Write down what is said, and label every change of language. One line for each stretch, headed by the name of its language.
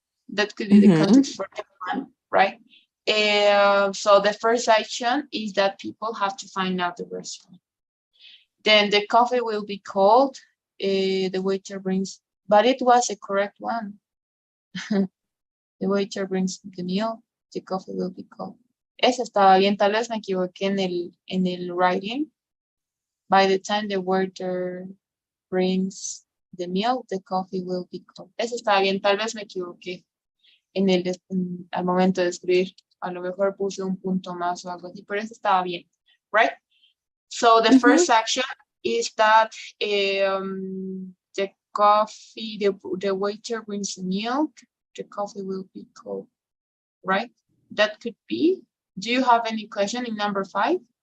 English: That could be the context for that one, right? So the first action is that people have to find out the restaurant. Then the coffee will be cold. The waiter brings, but it was a correct one. The waiter brings the meal. The coffee will be cold.
Spanish: Esa estaba bien, tal vez me equivoqué en el writing.
English: By the time the waiter brings the meal, the coffee will be cold.
Spanish: Esa estaba bien, tal vez me equivoqué al momento de escribir. A lo mejor puse un punto más o algo así, pero eso estaba bien,
English: right? So the first action is that the coffee, the waiter brings the milk, the coffee will be cold, right? That could be. Do you have any question in number 5?